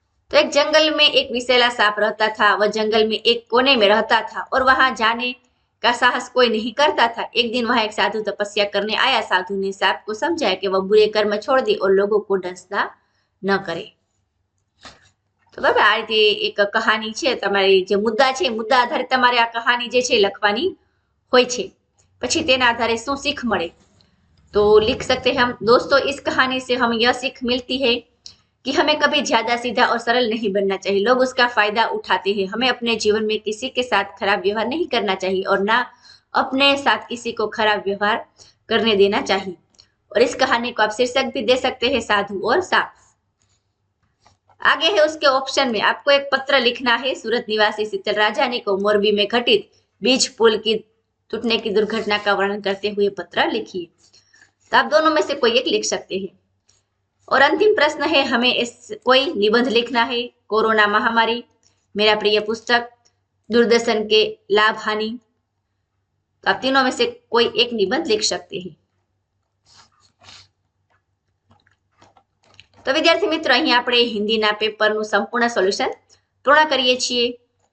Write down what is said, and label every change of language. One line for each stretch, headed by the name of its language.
Hindi: तो एक जंगल में एक विषैला सांप रहता था। वह जंगल में एक कोने में रहता था और वहां जाने का साहस कोई नहीं करता था। एक दिन वहां एक साधु तपस्या करने आया। साधु ने सांप को समझाया कि वह बुरे कर्म छोड़ दे और लोगों को डसना न करे।
Gujarati: તો બરાબર આ રીતે એક કહાની છે, તમારી જે મુદ્દા છે મુદ્દા આધારે તમારે આ કહાની જે છે લખવાની હોય છે। પછી તેના આધારે શું
Hindi: सीख મળે तो लिख सकते हैं हम। दोस्तों इस कहानी से हम यह सीख मिलती है कि हमें कभी ज्यादा सीधा और सरल नहीं बनना चाहिए। लोग उसका फायदा उठाते हैं। हमें अपने जीवन में किसी के साथ खराब व्यवहार नहीं करना चाहिए और ना अपने साथ किसी को खराब व्यवहार करने देना चाहिए। और इस कहानी को आप शीर्षक भी दे सकते हैं, साधु और सांप। आगे है उसके ऑप्शन में आपको एक पत्र लिखना है। सूरत निवासी शीतल राजानी को मोरबी में घटित बीज पुल की टूटने की दुर्घटना का वर्णन करते हुए पत्र लिखिए। तो आप दोनों में से कोई एक लिख सकते हैं। और अंतिम प्रश्न है हमें कोई निबंध लिखना है। कोरोना महामारी, मेरा प्रिय पुस्तक, दूरदर्शन के लाभ हानि। तो आप तीनों में से कोई एक निबंध लिख सकते हैं। तो विद्यार्थी मित्रों
Gujarati: અહીં આપણે હિન્દીના પેપરનું સંપૂર્ણ સોલ્યુશન પૂર્ણ કરીએ છીએ।